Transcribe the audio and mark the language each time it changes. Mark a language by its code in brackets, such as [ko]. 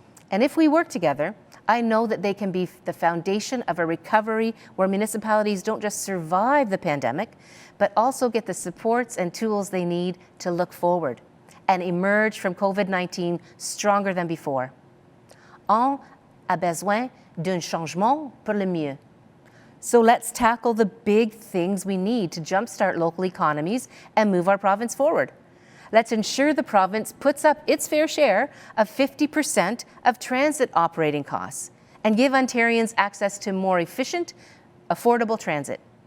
[en] And if we work together, I know that they can be the foundation of a recovery where municipalities don't just survive the pandemic, but also get the supports and tools they need to look forward and emerge from COVID-19 stronger than before. [fr] On a besoin d'un changement pour le mieux. [en] So let's tackle the big things we need to jumpstart local economies and move our province forward. Let's ensure the province puts up its fair share of 50% of transit operating costs and give Ontarians access to more efficient, affordable transit.